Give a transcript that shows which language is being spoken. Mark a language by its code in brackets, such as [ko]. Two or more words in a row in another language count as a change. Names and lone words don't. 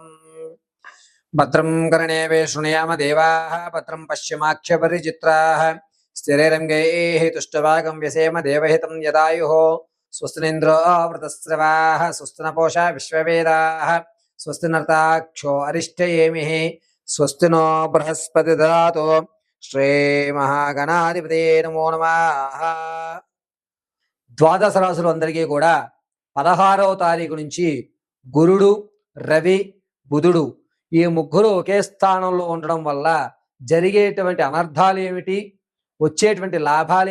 [sa] भद्रं कर्णेभिः शृणुयाम देवाः, भद्रं पश्यमाक्षपरिचित्राः, स्थिरैरङ्गैः तुष्टवागं व्यसेम देवहितं यदायुः। स्वस्ति न इन्द्रो वृतस्रवाः, स्वस्ति न पूषा विश्ववेदाः, स्वस्ति नर्ताक्षो अरिष्टयेमिः, स्वस्ति नो बृहस्पति ददातु। శ్రీమహాగణాధిపతే నమో నమః. [te] ద్వాదశ రాశులందరికీ కూడా 16వ తారీఖు నుంచి గురుడు, రవి, బుధుడు ఈ ముగ్గురు ఒకే స్థానంలో ఉండడం వల్ల జరిగేటువంటి అనర్థాలు ఏమిటి, వచ్చేటువంటి లాభాలు